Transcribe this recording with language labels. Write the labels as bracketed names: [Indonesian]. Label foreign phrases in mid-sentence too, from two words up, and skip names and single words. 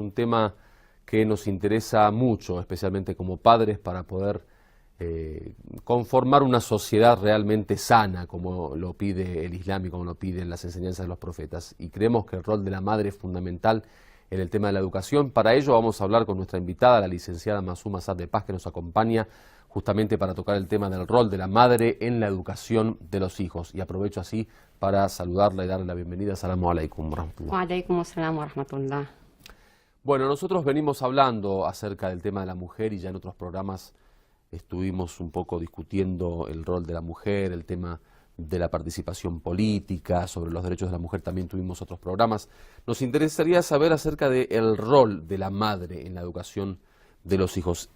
[Spanish] Un tema que nos interesa mucho, especialmente como padres, para poder conformar una sociedad realmente sana, como lo pide el Islam y como lo piden las enseñanzas de los profetas. Y creemos que el rol de la madre es fundamental en el tema de la educación. Para ello vamos a hablar con nuestra invitada, la licenciada Masuma Saad de Paz, que nos acompaña justamente para tocar el tema del rol de la madre en la educación de los hijos. Y aprovecho así para saludarla y darle la bienvenida. [Arabic] السلام عليكم ورحمة الله. وعليكم السلام ورحمة الله. [Spanish] Bueno, nosotros venimos hablando acerca del tema de la mujer y ya en otros programas estuvimos un poco discutiendo el rol de la mujer, el tema de la participación política, sobre los derechos de la mujer también tuvimos otros programas. Nos interesaría saber acerca del rol de la madre en la educación de los hijos.